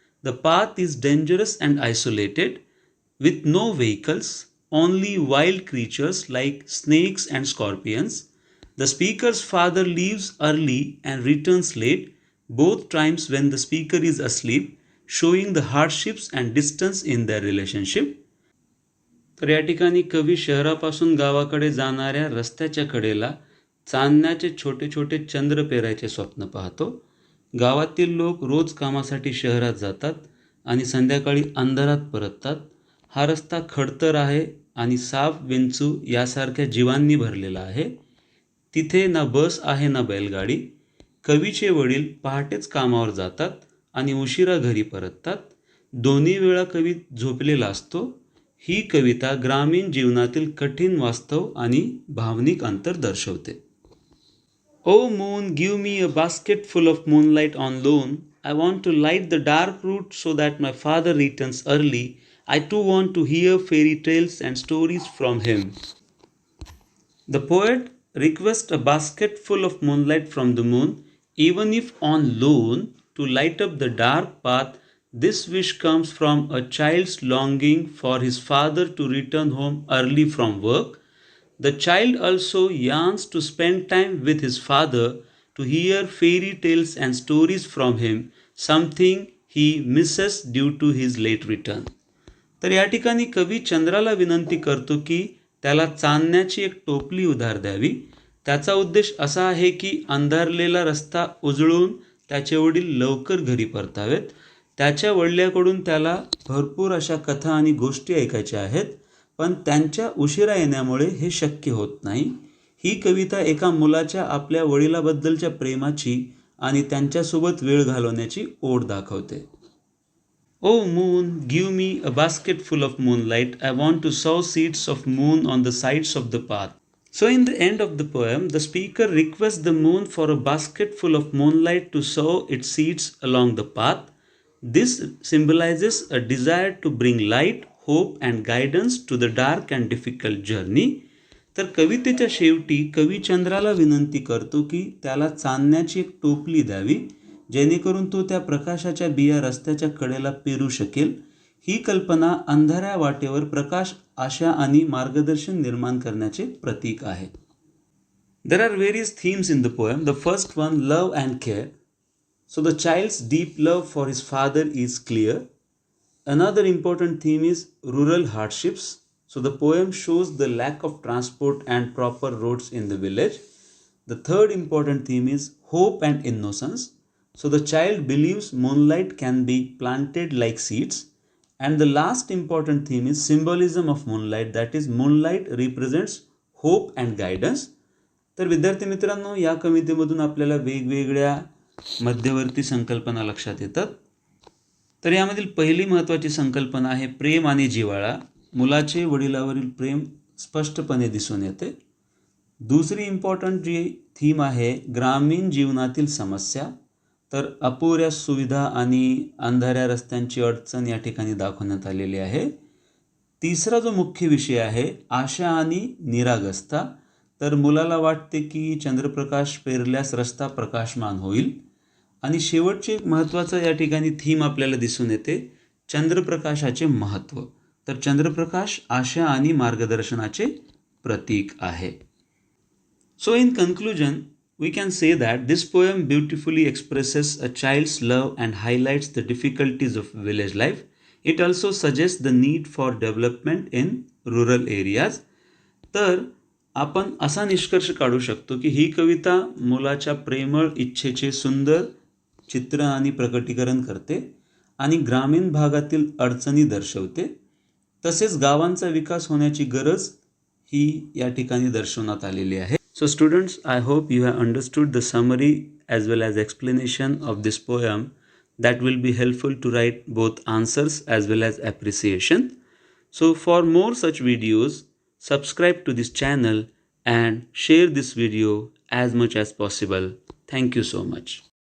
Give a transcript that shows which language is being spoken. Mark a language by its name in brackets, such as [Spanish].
[English] The path is dangerous and isolated, with no vehicles, only wild creatures like snakes and scorpions. The speaker's father leaves early and returns late, both times when the speaker is asleep, showing the hardships and distance in their relationship. [Marathi] तर या ठिकाणी कवी शहरापासून गावाकडे जाणाऱ्या रस्त्याच्या कडेला चांदण्याचे छोटे छोटे चंद्र पेरायचे स्वप्न पाहतो. गावातील लोक रोज कामासाठी शहरात जातात आणि संध्याकाळी अंधारात परततात. हा रस्ता खडतर आहे आणि साप, विंचू यासारख्या जीवांनी भरलेला आहे. तिथे ना बस आहे ना बैलगाडी. कवीचे वडील पहाटेच कामावर जातात आणि उशिरा घरी परततात. दोन्ही वेळा कवी झोपलेला असतो. ही कविता ग्रामीण जीवनातील कठीण वास्तव आणि भावनिक अंतर दर्शवते. [English] Oh moon give me a basket full of moonlight on loan. I want to light the dark route so that my father returns early. I too want to hear fairy tales and stories from him. The poet requests a basket full of moonlight from the moon, even if on loan, to light up the dark path This wish comes from a child's longing for his father to return home early from work. The child also yearns to spend time with his father, to hear fairy tales and stories from him, something he misses due to his late return. [Marathi] तर या ठिकाणी कवी चंद्राला विनंती करतो की त्याला चांदण्याची एक टोपली उधार द्यावी. त्याचा उद्देश असा आहे की अंधारलेला रस्ता उजळून त्याचे वडील लवकर घरी परतावेत. त्याच्या वडिलांकडून त्याला भरपूर अशा कथा आणि गोष्टी ऐकायच्या आहेत, पण त्यांच्या उशिरा येण्यामुळे हे शक्य होत नाही. ही कविता एका मुलाच्या आपल्या वडिलाबद्दलच्या प्रेमाची आणि त्यांच्यासोबत वेळ घालवण्याची ओढ दाखवते. [English] O moon, give me a basket full of moonlight. I want to sow seeds of moon on the sides of the path. So in the end of the poem, the speaker requests the moon for a basket full of moonlight to sow its seeds along the path. This symbolizes a desire to bring light, hope and guidance to the dark and difficult journey. [Marathi] तर कवितेच्या शेवटी कवी चंद्राला विनंती करतो की त्याला चांदण्याची एक टोपली द्यावी, जेणेकरून तो त्या प्रकाशाच्या बिया रस्त्याच्या कडेला पेरू शकेल. ही कल्पना अंधाऱ्या वाटेवर प्रकाश, आशा आणि मार्गदर्शन निर्माण करण्याचे प्रतीक आहे. [English] There are various themes in the poem. The first one, love and care. So the child's deep love for his father is clear. Another important theme is rural hardships. So the poem shows the lack of transport and proper roads in the village. The third important theme is hope and innocence. So the child believes moonlight can be planted like seeds. And the last important theme is symbolism of moonlight. That is, moonlight represents hope and guidance. [Marathi] तर विद्यार्थी मित्रांनो, या कवितेमधून आपल्याला वेगवेगळ्या मध्यवर्ती संकल्पना लक्षात येतात. तर यामधील पहिली महत्त्वाची संकल्पना आहे प्रेम आणि जिव्हाळा. मुलाचे वडिलावरील प्रेम स्पष्टपणे दिसून येते. दुसरी इम्पॉर्टंट जी थीम आहे ग्रामीण जीवनातील समस्या. तर अपुऱ्या सुविधा आणि अंधाऱ्या रस्त्यांची अडचण या ठिकाणी दाखवण्यात आलेली आहे. तिसरा जो मुख्य विषय आहे आशा आणि निरागसता. तर मुलाला वाटते की चंद्रप्रकाश पेरल्यास रस्ता प्रकाशमान होईल. आणि शेवटचे महत्त्वाचं या ठिकाणी थीम आपल्याला दिसून येते चंद्रप्रकाशाचे महत्त्व. तर चंद्रप्रकाश आशा आणि मार्गदर्शनाचे प्रतीक आहे. [English] So in conclusion, we can say that this poem beautifully expresses a child's love and highlights the difficulties of village life. It also suggests the need for development in rural areas. [Marathi] तर आपण असा निष्कर्ष काढू शकतो की ही कविता मुलाच्या प्रेमळ इच्छेचे सुंदर चित्र आणि प्रकटीकरण करते आणि ग्रामीण भागातील अडचणी दर्शवते. तसेच गावांचा विकास होण्याची गरज ही या ठिकाणी दर्शवण्यात आलेली आहे. [English] So students, I hope you have understood the summary as well as explanation of this poem that will be helpful to write both answers as well as appreciation. So for more such videos, subscribe to this channel and share this video as much as possible. Thank you so much.